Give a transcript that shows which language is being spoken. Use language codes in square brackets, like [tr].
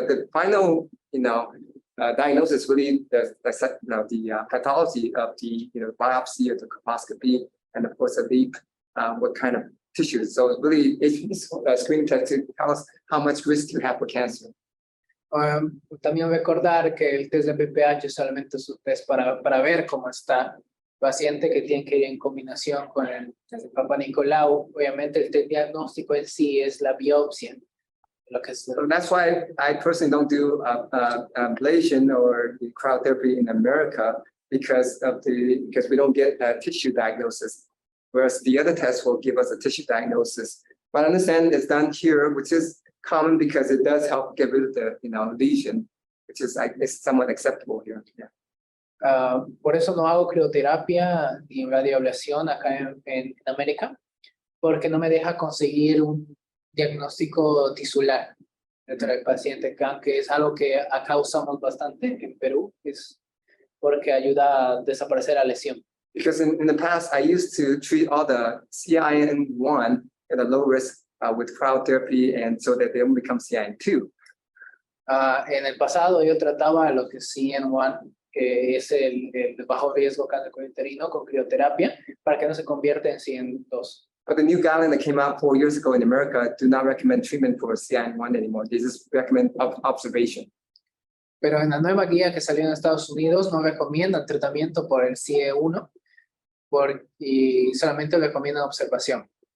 [en] But the final, diagnosis really the pathology of the biopsy or the colposcopy, and of course a leap, what kind of tissues. So really, it's a screening test to tell us how much risk you have for cancer. [es] También recordar que el test de PPH solamente es un test para ver cómo está el paciente, que tiene que ir en combinación con el test de Papa Nicolau. Obviamente el diagnóstico en sí es la biopsia. [en] So that's why I personally don't do ablation or cryotherapy in America because we don't get a tissue diagnosis. Whereas the other test will give us a tissue diagnosis. But I understand it's done here, which is common because it does help get rid of the lesion, which is somewhat acceptable here. Yeah. [es] Por eso no hago crioterapia ni radioablación acá en América, porque no me deja conseguir un diagnóstico tisular dentro del paciente, que es algo que acá usamos bastante en Perú, es porque ayuda a desaparecer la lesión. [en] Because in the past, I used to treat all the CIN1 at a low risk with cryotherapy, and so that they don't become CIN2. [es] En el pasado yo trataba lo que es CIN1 que es el de bajo riesgo cáncer uterino con crioterapia, para que no se convierta en 102. [en] But the new guideline that came out 4 years ago in America do not recommend treatment for CIN1 anymore. They just recommend observation. [es] Pero en la nueva guía que salió en Estados Unidos no recomiendan tratamiento por el CIE1 y solamente recomiendan observación.